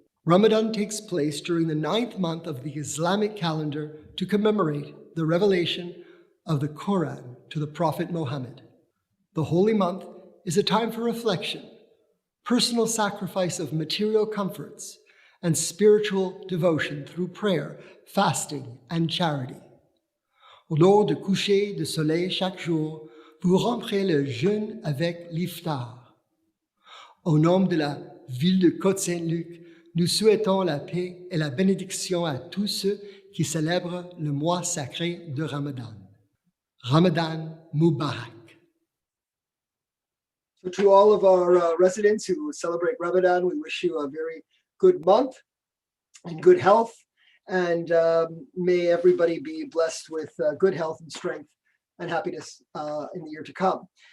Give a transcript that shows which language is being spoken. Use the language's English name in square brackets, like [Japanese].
[English] Ramadan takes place during the 9th month of the Islamic calendar to commemorate the revelation of the Quran to the Prophet Muhammad. The holy month is a time for reflection, personal sacrifice of material comforts, and spiritual devotion through prayer, fasting, and charity. [French] Au lors du coucher du soleil chaque jour, vous romprez le jeûne avec l'iftar. Au nom de la ville de Côte Saint-Luc, nous souhaitons la paix et la bénédiction à tous ceux qui célèbrent le mois sacré de Ramadan. [Arabic] Ramadan Mubarak. [English] So to all of our residents who celebrate Ramadan, we wish you a very good month and good health. And may everybody be blessed with good health and strength and happiness in the year to come.